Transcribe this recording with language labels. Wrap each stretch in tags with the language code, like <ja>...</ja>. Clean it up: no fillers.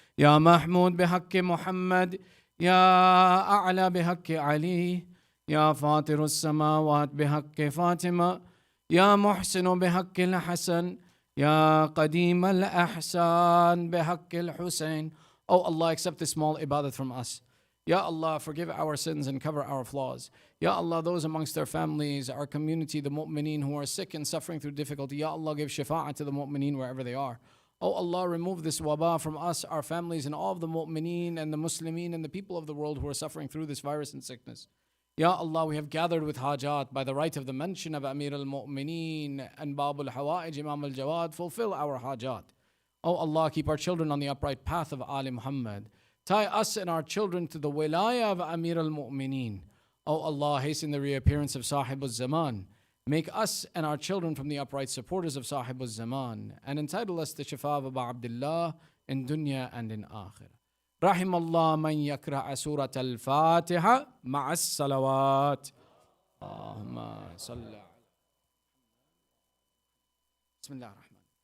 <ar>Ya Mahmud بحق محمد. يا أعلى بحق علي. يا فاطر السماوات بحق فاطمة. يا محسن بحق الحسن. Ya Qadim al-Ahsan bihaqq al-Hussain.</ar> <en>Oh Allah, accept this small ibadat from us. Ya Allah, forgive our sins and cover our flaws. Ya Allah, those amongst our families, our community, the mu'mineen who are sick and suffering through difficulty, Ya Allah, give shafa'ah to the mu'mineen wherever they are. Oh Allah, remove this wabah from us, our families, and all of the mu'mineen and the muslimeen and the people of the world who are suffering through this virus and sickness. Ya Allah, we have gathered with hajat by the right of the mention of Amir al-Mu'mineen and Bab al-Hawa'ij, Imam al-Jawad, fulfill our hajat. Oh Allah, keep our children on the upright path of Ali Muhammad. Tie us and our children to the wilaya of Amir al-Mu'mineen. Oh Allah, hasten the reappearance of Sahib al-Zaman. Make us and our children from the upright supporters of Sahib al-Zaman and entitle us to Shafa of Abu Abdullah in dunya and in akhirah.</en> <ar>رحم الله من يقرأ سورة الفاتحة مع الصلوات. اللهم صل على بسم الله الرحمن.</ar>